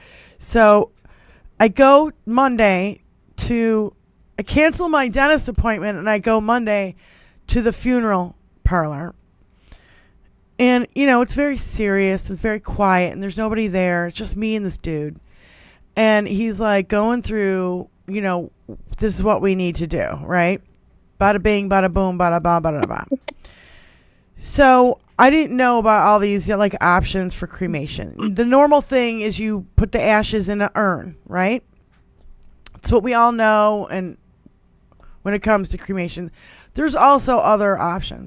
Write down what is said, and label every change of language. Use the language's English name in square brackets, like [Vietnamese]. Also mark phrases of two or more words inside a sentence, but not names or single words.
[English] So I go Monday I cancel my dentist appointment, and I go Monday to the funeral parlor. And, it's very serious. It's very quiet, and there's nobody there. It's just me and this dude. And he's like going through, this is what we need to do, right? Bada bing, bada boom, bada ba, bada ba. So I didn't know about all these options for cremation. The normal thing is you put the ashes in an urn, right? It's what we all know. And when it comes to cremation, there's also other options.